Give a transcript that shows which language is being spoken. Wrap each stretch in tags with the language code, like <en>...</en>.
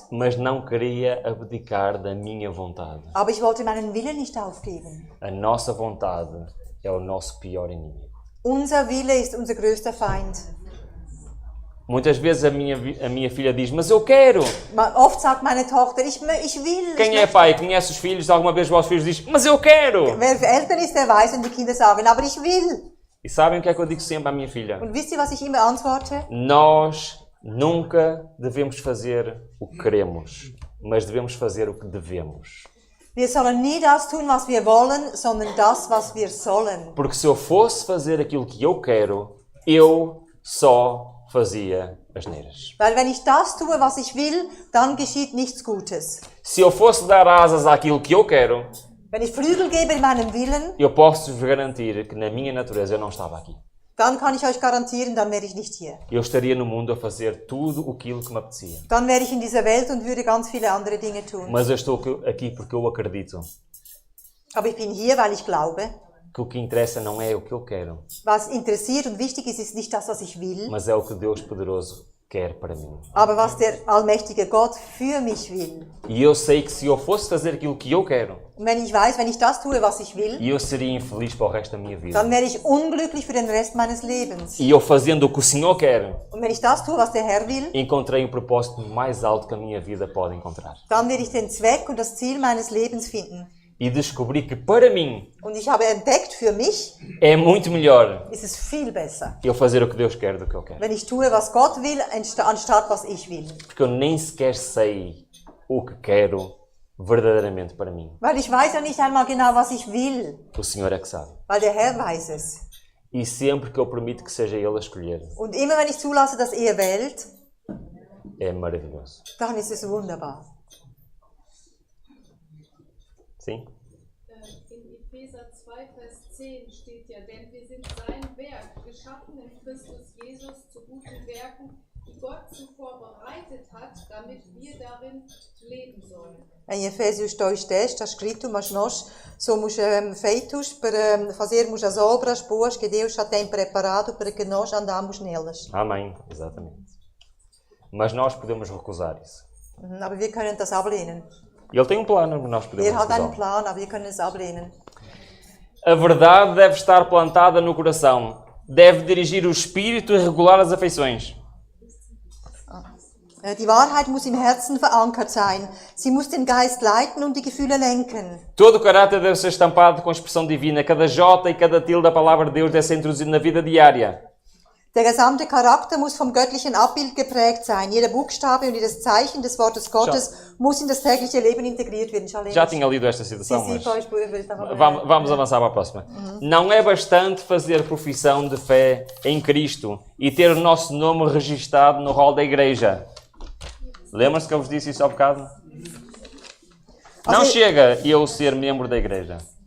<pt>mas não queria abdicar da minha vontade.</pt> <de>aber ich wollte meinen Willen nicht aufgeben.</de> <pt>A nossa vontade é o nosso pior inimigo.</pt> <de>Unser Wille ist unser größter Feind.</de> <pt>Muitas vezes a minha filha diz, mas eu quero.</pt> <de>Oft sagt meine Tochter, ich will.</de> <pt>Quem é pai, conhece os filhos, alguma vez os filhos diz, mas eu quero.</pt> <de>Wer Eltern ist, der weiß, wenn die Kinder sagen, aber ich will.</de> <pt>E sabem o que é que eu digo sempre à minha filha?</pt> <de>Und wisst ihr, was ich immer antworte?</de> <pt>Nós nunca devemos fazer o que queremos, mas devemos fazer o que devemos.</pt> <de>Wir sollen nie das tun, was wir wollen, sondern das, was wir sollen.</de> <pt>Porque se eu fosse fazer aquilo que eu quero, eu só fazia asneiras.</pt> <de>Weil wenn ich das tue, was ich will, dann geschieht nichts Gutes.</de> <pt>Se eu fosse dar asas àquilo que eu quero,</pt> <de>Wenn ich Flügel gebe in meinem Willen,</de> <pt>eu posso-vos garantir que na minha natureza eu não estava aqui.</pt> <de>dann kann ich euch garantieren, dann wäre ich nicht hier.</de> <pt>Eu estaria no mundo a fazer tudo aquilo que me apetecia.</pt> <de>Dann wäre ich in dieser Welt und würde ganz viele andere Dinge tun.</de> <pt>Mas eu estou aqui porque eu acredito</pt> <de>Aber ich bin hier, weil ich glaube,</de> <pt>que o que interessa não é o que eu quero,</pt> <de>was interessiert und wichtig ist, ist nicht das, was ich will,</de> <pt>mas é o que Deus poderoso quer para mim.</pt> <de>aber was der allmächtige Gott für mich will.</de> <pt>E eu sei que se eu fosse fazer aquilo que eu quero,</pt> <de>Und wenn ich weiß, wenn ich das tue, was ich will,</de> <pt>eu seria infeliz para o resto da minha vida.</pt> <de>dann wäre ich unglücklich für den Rest meines Lebens.</de> <pt>E eu fazendo o que o Senhor quer,</pt> <de>Und wenn ich das tue, was der Herr will,</de> <pt>encontrei o propósito mais alto que a minha vida pode encontrar.</pt> <de>dann werde ich den Zweck und das Ziel meines Lebens finden.</de> <pt>E descobri que para mim</pt> <de>Und ich habe entdeckt, für mich</de> <pt>é muito melhor</pt> <de>ist es viel besser,</de> <pt>eu fazer o que Deus quer do que eu quero.</pt> <de>wenn ich tue, was Gott will, anstatt was ich will.</de> <pt>Porque eu nem sequer sei o que quero verdadeiramente para mim.</pt> <de>Weil ich weiß ja nicht einmal genau, was ich will,</de> <pt>O Senhor é que sabe.</pt> <de>weil der Herr weiß es.</de> <pt>E sempre que eu permito que seja Ele a escolher,</pt> <de>Und immer wenn ich zulasse, dass er wählt,</de> <pt>é maravilhoso.</pt> <de>dann ist es wunderbar.</de> <pt>Sim?</pt> <de>In Epheser 2, Vers 10 steht ja, denn wir sind sein Werk, geschaffen in Christus Jesus zu guten Werken, die Gott zuvor bereitet hat, damit wir darin leben sollen.</de> <pt>Em Efésios 2:10 está escrito, mas nós somos feitos para fazermos as obras boas que Deus já tem preparado para que nós andamos nelas. Amém. Exatamente. Mas nós podemos recusar isso.</pt> <de>Aber wir können das ablehnen.</de> <pt>Ele tem um plano, mas nós podemos</pt> <de>Er hat einen</de> <pt>recusá-lo.</pt> <de>Plan, aber wir können es ablehnen.</de> <pt>A verdade deve estar plantada no coração. Deve dirigir o espírito e regular as afeições.</pt> <de>Die Wahrheit muss im Herzen verankert sein. Sie muss den Geist leiten und die Gefühle lenken.</de> <pt>Todo o caráter deve ser estampado com a expressão divina. Cada J e cada tilde da palavra de Deus deve ser introduzido na vida diária.</pt> <de>Der gesamte Charakter muss vom göttlichen Abbild geprägt sein. Jeder Buchstabe und jedes Zeichen des Wortes Gottes muss in das tägliche Leben integriert werden.</de> <pt>Já tinha lido esta citação, Sim, mas pois, estava vamos avançar para a próxima. Não é bastante fazer profissão de fé em Cristo e ter o nosso nome registado no rol da igreja. Lembra-se que eu vos disse isso há bocado? Não chega eu ser membro da igreja.</pt>